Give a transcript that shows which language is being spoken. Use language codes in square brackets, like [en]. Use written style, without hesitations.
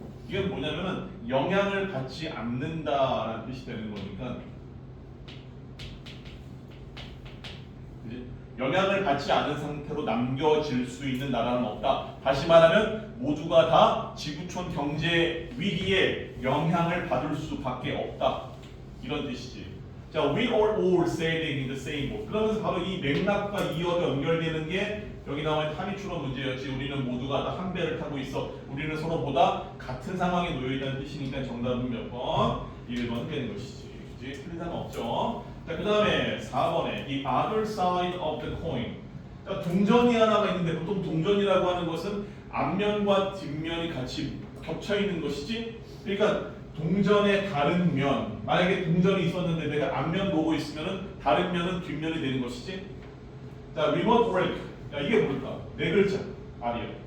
[ko] 이게 뭐냐면은 영향을 받지 않는다라는 뜻이 되는 거니까. 그치? 영향을 받지 않은 상태로 남겨질 수 있는 나라는 없다. 다시 말하면 모두가 다 지구촌 경제 위기에 영향을 받을 수밖에 없다. 이런 뜻이지. [en] 자, we are all sailing in the same boat. [ko] 그러면서 바로 이 맥락과 이어져 연결되는 게 여기 나와 있는 합의 추론 문제였지. 우리는 모두가 다 한 배를 타고 있어. 우리는 서로보다 같은 상황에 놓여 있다는 뜻이니까 정답은 몇 번? 1번 되는 것이지. 그치? 틀린 사람 없죠. 자, 그 다음에 4번에 [en] the other side of the coin. [ko] 자, 동전이 하나가 있는데 보통 동전이라고 하는 것은 앞면과 뒷면이 같이 겹쳐 있는 것이지. 그러니까 동전의 다른 면, 만약에 동전이 있었는데 내가 앞면 보고 있으면은 다른 면은 뒷면이 되는 것이지. 자, remote work. 야, 이게 뭘까? 네 글자. R이야.